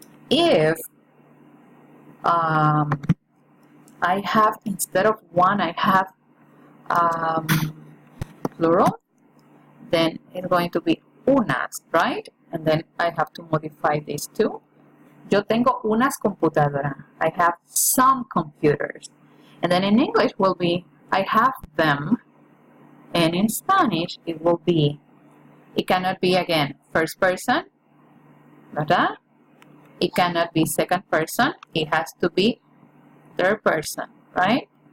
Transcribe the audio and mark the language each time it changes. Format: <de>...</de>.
<en>If I have, instead of one, I have plural, then it's going to be unas, right? And then I have to modify these two.</en> <es>Yo tengo unas computadoras.</es> <en>I have some computers. And then in English will be, I have them. And in Spanish, it will be, it cannot be, again, first person, ¿verdad? It cannot be second person. It has to be third person, right?</en>